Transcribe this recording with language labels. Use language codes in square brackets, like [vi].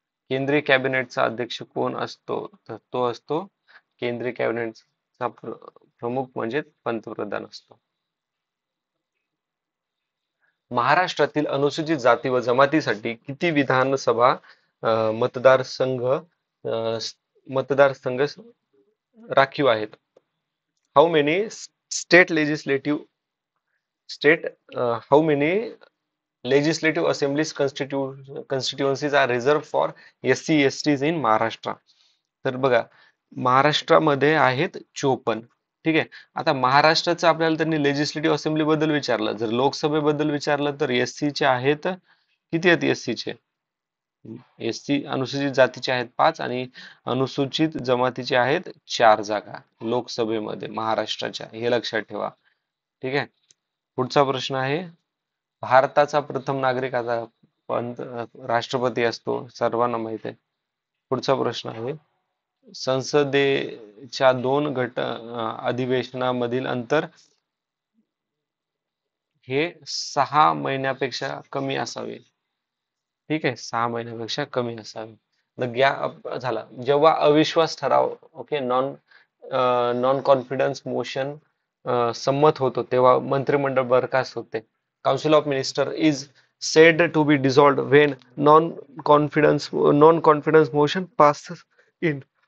[mr] केंद्रीय कॅबिनेटचा अध्यक्ष कोण असतो? तर तो असतो केंद्रीय कॅबिनेटचा प्रमुख म्हणजे पंतप्रधान असतो. महाराष्ट्रातील अनुसूचित जाती व जमातीसाठी किती विधानसभा मतदारसंघ मतदारसंघ राखीव आहेत? [en] How many state legislative state how many legislative assemblies constituencies are reserved for SC STs in Maharashtra? [mr] तर बघा, महाराष्ट्रामध्ये आहेत 54. ठीक आहे. आता महाराष्ट्राचं आपल्याला त्यांनी लेजिस्लेटिव्ह असेंब्ली बद्दल विचारलं, जर लोकसभेबद्दल विचारलं तर SC चे आहेत किती आहेत? SC चे SC अनुसूचित जातीचे आहेत 5 आणि अनुसूचित जमातीचे आहेत 4 जागा लोकसभेमध्ये महाराष्ट्राच्या, हे लक्षात ठेवा. ठीक आहे. पुढचा प्रश्न आहे, भारताचा प्रथम नागरिक आता राष्ट्रपती असतो, सर्वांना माहित आहे. पुढचा प्रश्न आहे, संसदेच्या 2 अधिवेशनामधील अंतर हे 6 महिन्यापेक्षा कमी असावे. ठीक आहे. 6 महिन्यापेक्षा कमी असावे. गॅप झाला जेव्हा अविश्वास ठराव, ओके, नॉन कॉन्फिडन्स मोशन संमत होतो तेव्हा मंत्रिमंडळ बरखास्त होते. [en] Council of minister is said to be dissolved when non confidence motion passes in.